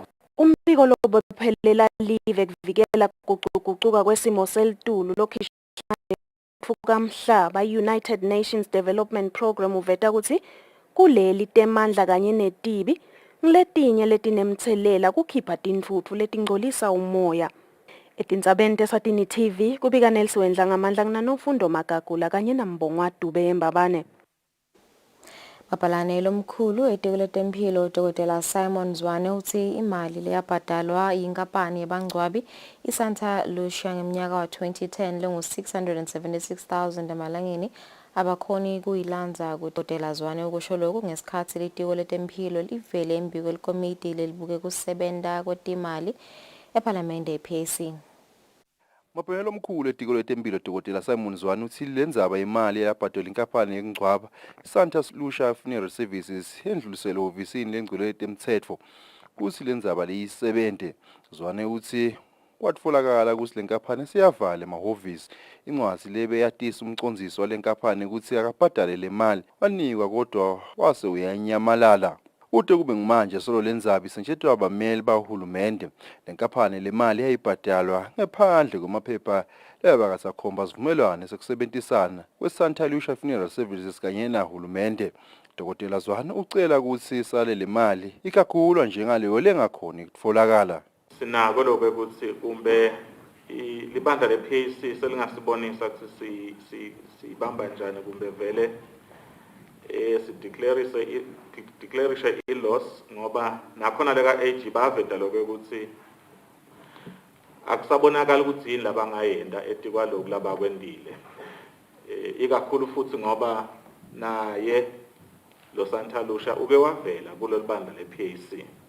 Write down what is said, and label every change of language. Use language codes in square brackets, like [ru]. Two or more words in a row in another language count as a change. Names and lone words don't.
[ss] Umbiko lobophelela live kuvikela kuguquguquka kwesimo selitulu lokhishana fukamhlaba United Nations Development Program uveta ukuthi kuleli temandla kanye netibi ngiletinye letinemthelela kukhipha tintfutfu letingcolisa umoya. Etindzabeni teSwatini TV kubika Nelsiwendla ngamandla kunanofundo Magagula kanye naMbongwa Dube Mbabane. Mapalane lomkhulu etiko letempilo Dr. Simon Zwane uthi imali leyabhadalwa yinkampani yebangcwabi iSanta Lucia ngeminyaka wa 2010 lengu 676,000 emalangeni abakhoni kuyilandza kuDr. Zwane ukusho lokhu ngesikhathi litiko letempilo livele embiko lekomiti lelibuke kusebenta kwetimali eParliament ePAC. Mapalane omkhulu etiko letempilo Dr. Simon Zwane uthi lendzaba imali yabhadalwa inkampani yengcwaba Santa Lucia Funeral Services yendluliselo ovisini lengcwele letemtsetfo kuthi lendzaba leyisebente. Zwane uthi kwatfolakala ukuthi lenkampani siyavala emahhovisi incwadi lebe yatisa umcondziso walenkampani ukuthi akabhadale le mali wanikwa kodwa wase uyanyamalala. Ute kube ngimanje solo lendzaba isentshetwa abameli bahulumende lenkampani le mali yayibhadalwa ngaphandle kwamaphepha labakasakhomba sivumelwano sekusebentisana kweSanta Lucia Funeral Services kanye nahulumende. Dr. Zwane ucela ukuthi sale le mali ikakhulu njengaleyo lengakhona ukutfolakala. Sinako lokho ukuthi kumbe libandla lePAC selingasibonisa ukuthi sibamba njani kumbe vele [en] declare i-loss [ss] ngoba nakhona leka AG baveta lokho ukuthi akusabonakala ukuthi yini labangayenda etikwa lokhu labakwendile. Ikakhulu futhi ngoba naye lo Santa Lucia uke wavela kulolu bandla lePAC.